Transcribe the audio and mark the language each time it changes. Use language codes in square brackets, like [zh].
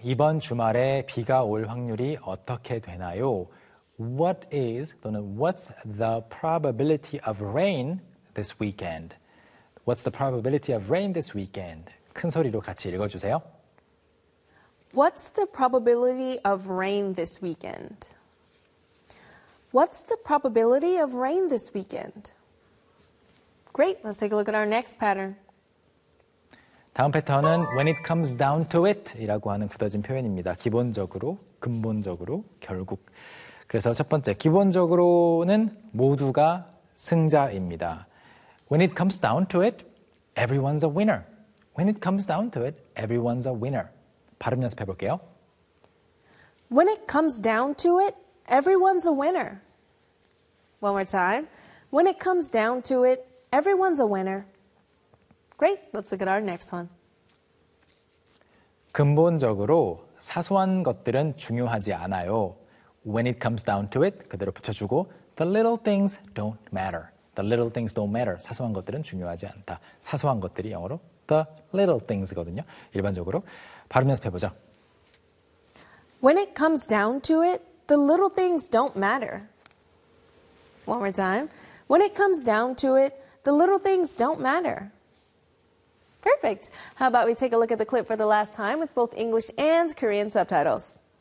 [ko] 이번 주말에 비가 올 확률이 어떻게 되나요? [en] What is [ko] 또는 [en] what's the probability of rain this weekend? What's the probability of rain this weekend? [ko] 큰 소리로 같이 읽어주세요. [en] What's the probability of rain this weekend? What's the probability of rain this weekend? Great, let's take a look at our next pattern. [ko] 다음 패턴은 [en] when it comes down to it [ko] 이라고 하는 굳어진 표현입니다. 기본적으로, 근본적으로, 결국. 그래서 첫 번째, 기본적으로는 모두가 승자입니다. [en] When it comes down to it, everyone's a winner. When it comes down to it, everyone's a winner. [ko] 발음 연습해 볼게요. [en] When it comes down to it, everyone's a winner. One more time. When it comes down to it, everyone's a winner. Great, let's look at our next one. [ko] 근본적으로 사소한 것들은 중요하지 않아요. [en] When it comes down to it, [ko] 그대로 붙여주고 [en] The little things don't matter. The little things don't matter. [ko] 사소한 것들은 중요하지 않다. 사소한 것들이 영어로 [en] The little things [ko] 거든요. 일반적으로 발음 연습해보죠. [en] When it comes down to it, the little things don't matter. One more time. When it comes down to it, the little things don't matter. Perfect. How about we take a look at the clip for the last time with both English and Korean subtitles.